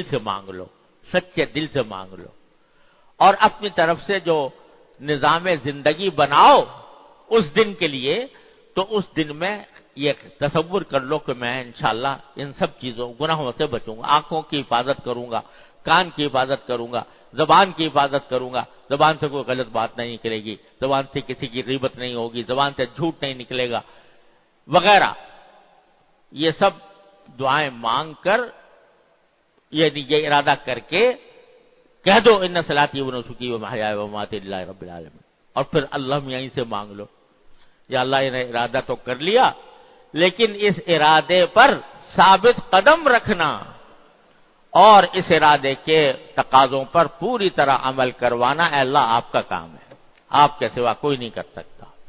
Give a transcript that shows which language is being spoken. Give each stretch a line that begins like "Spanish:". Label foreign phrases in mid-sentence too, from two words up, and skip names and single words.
Urdu: سے مانگ لو، سچے دل سے مانگ لو، اور اپنی طرف سے جو نظام زندگی بناؤ اس دن کے لیے، تو اس دن میں یہ تصور کر لو کہ میں انشاءاللہ ان سب چیزوں گناہوں سے بچوں گا، آنکھوں کی حفاظت کروں گا، کان کی حفاظت کروں گا، زبان کی حفاظت کروں گا، زبان سے کوئی غلط بات نہیں نکلے گی، زبان سے کسی کی غیبت نہیں ہوگی، زبان سے جھوٹ نہیں نکلے گا وغیرہ۔ یہ سب دعائیں مانگ کر، یعنی یہ ارادہ کر کے کہہ دو
Arabic: ان صلاتی و نسکی و محیائی و مماتی للہ رب العالمین،
Urdu: اور پھر اللہ یہیں سے مانگ لو، یا اللہ نے ارادہ تو کر لیا، لیکن اس ارادے پر ثابت قدم رکھنا اور اس ارادے کے تقاضوں پر پوری طرح عمل کروانا، اے اللہ آپ کا کام ہے، آپ کے سوا کوئی نہیں کر سکتا،